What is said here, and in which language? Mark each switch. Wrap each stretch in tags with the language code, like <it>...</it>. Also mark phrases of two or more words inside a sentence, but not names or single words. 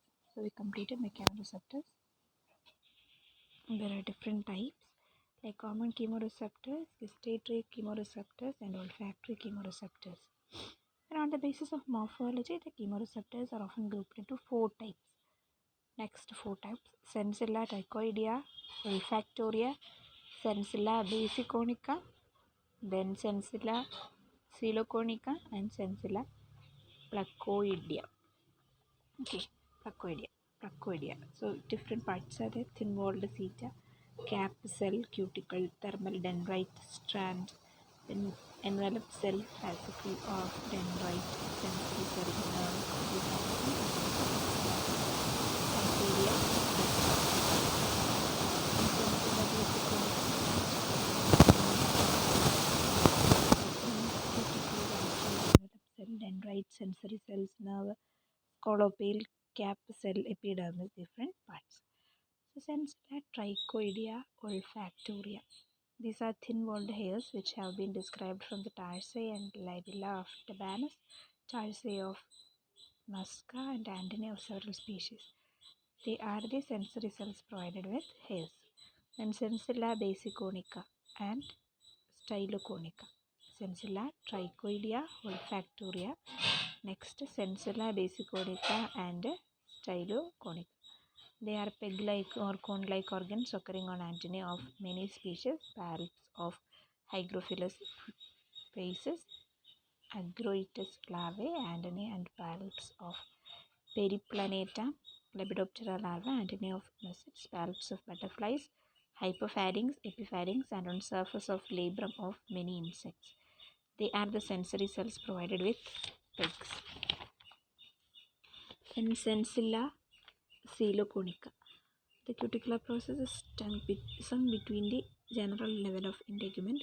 <en>So we completed mechanoreceptors. There are different types like common chemoreceptors, gustatory chemoreceptors, and olfactory chemoreceptors. And on the basis of morphology, the chemoreceptors are often grouped into 4 types. Next 4 types: Sensilla trichoidea, olfactoria, Sensilla basiconica, then Sensilla coeloconica, and Sensilla placoidea. Okay, placoidea. So different parts are there: thin-walled seta, cap cell, cuticle, thermal dendrite strand, then enveloped cell, fascicle of dendrite, sensory cell, dendrite, sensory cells, nerve, scolopale, cap cell, epidermis, different parts. So Sensilla trichoidea, olfactoria. These are thin-walled hairs which have been described from the tarsi and labella of tabanus, tarsi of musca, and antennae of several species. They are the sensory cells provided with hairs. Then Sensilla basiconica and styloconica. Sensilla trichoidea, olfactoria. Next, Sensilla basiconica and styloconica. They are peg-like or cone-like organs occurring on antennae of many species, palps of Hygrophilus paces, Agroitus larvae, antennae and palps of Periplaneta, Lepidoptera larvae, antennae of mysids, palps of butterflies, hypopharynx, epipharynx, and on surface of labrum of many insects. They are the sensory cells provided with pegs. In Sensilla coeloconica, the cuticular process is sunk between the general level of integument.</en>